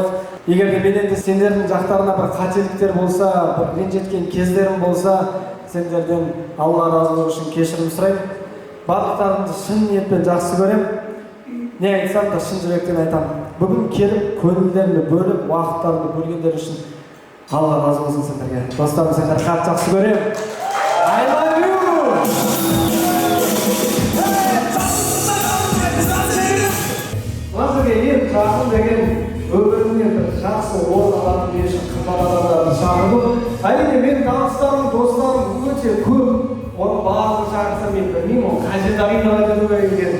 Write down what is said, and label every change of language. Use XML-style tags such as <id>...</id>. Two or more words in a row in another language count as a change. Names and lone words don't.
<kk>Егер де менен де сендердің жақтарына бір қателіктер болса, бір ренжіткен кездерім болса, сендерден Алла разылығы үшін кешірім сұраймын. Барлықтарыңды шын ниетпен жақсы көремін. Не айтсам да шын жүректен айтамын. Бүгін келіп, көңілдерімді бөліп, уақыттарымды бөлгендер үшін Алла разы болсын сендерге. Достарым, сендерді қатты жақсы көремін.</kk> <en>I love you!</en> <kk>Мына жерге ең жақын деген өмірімнен бір жақсы орын алатын мен үшін қымбат адамдарды шақырдым. Әрине менің таныстарым, достарым өте көп. Оның барлығын шақырсам мен білмеймін, ол қажет аринала кету керек екен.</kk>